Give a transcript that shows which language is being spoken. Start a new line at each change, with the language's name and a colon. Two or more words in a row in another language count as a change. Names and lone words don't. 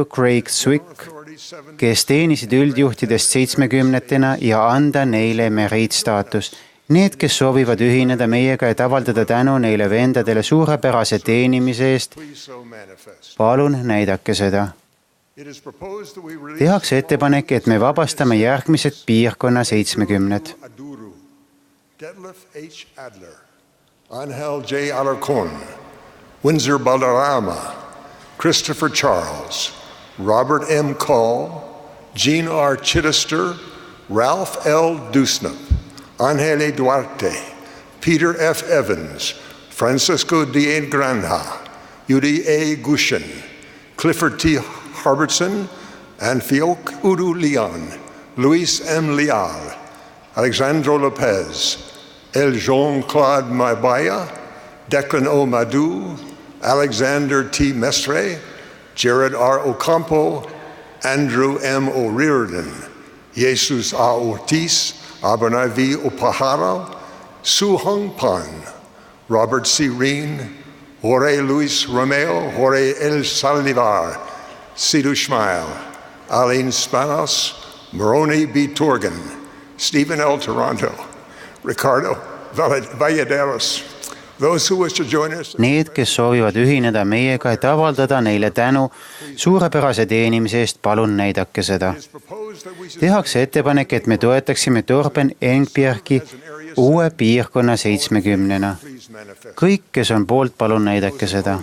Estonian: Craig Zwick, kes teenisid üldjuhtidest 70-tena ja anda neile meriitstaatus. Need, kes soovivad ühineda meiega, et avaldada tänu neile vendadele suurepärase teenimise eest, palun näidake seda. tehakse ettepanek, et me vabastame järgmised piirkonna 70. Aduru, Detlef H. Adler, Angel J. Alarcon, Windsor Balderrama, Christopher Charles, Robert M. Call, Gene R. Chittister, Ralph L. Dusnap, Angele Duarte, Peter F. Evans, Francisco D. Granja, Judy A. Gushin, Clifford T. Harbertson, and Fiok Udu Leon, Luis M. Leal, Alexandro Lopez, El Jean-Claude Mabaya, Declan O. Madu, Alexander T. Mestre, Jared R. Ocampo, Andrew M. O'Riordan, Jesus A. Ortiz, Abernay V. Opahara, Su Hong Pan, Robert C. Reen, Jorge Luis Romeo, Jorge El Saldivar, Sidhu Schmeil, Aline Spanos, Moroni B. Torgan, Stephen L. Toronto, Ricardo Valladares.
English: Those who wish to join us.
Estonian: Need, kes soovivad ühineda meiega, et avaldada neile tänu suurepärase teenimise eest, palun näidake seda. Tehakse ettepanek, et me toetaksime Torben Engbergi uue piirkonna 70-na. Kõik, kes on poolt, palun näidake seda.